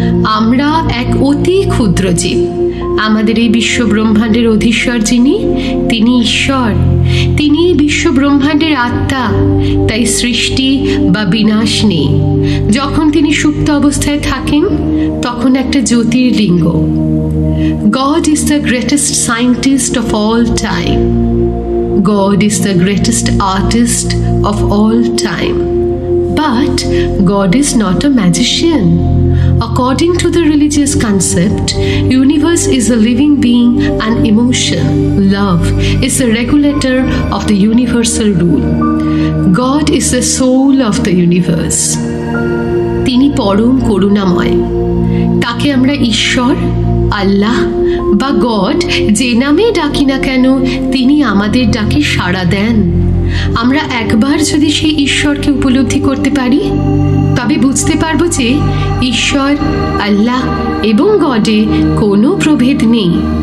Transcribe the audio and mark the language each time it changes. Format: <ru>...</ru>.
<bn>আমরা এক অতি ক্ষুদ্র জীব। আমাদের এই বিশ্ব ব্রহ্মাণ্ডের অধীশ্বর যিনি, তিনি ঈশ্বর, তিনি এই বিশ্ব ব্রহ্মাণ্ডের আত্মা। তাই সৃষ্টি বা বিনাশ নেই। যখন তিনি সুপ্ত অবস্থায় থাকেন তখন একটা জ্যোতির্লিঙ্গ।</bn> <en>God is the greatest scientist of all time. God is the greatest artist of all time. But God is not a magician. According to the religious concept, universe is a living being and emotion, love, is the regulator of the universal rule. God is the soul of the universe.</en> <bn>তিনি পরম করুণাময়। তাকে আমরা ঈশ্বর, আল্লাহ বা god যে নামেই ডাকি না কেন, তিনি আমাদের ডাকে সাড়া দেন। আমরা একবার যদি সেই ঈশ্বরকে উপলব্ধি করতে পারি, তবে বুঝতে পারবো যে ঈশ্বর, আল্লাহ এবং গডে কোনো প্রভেদ নেই।</bn>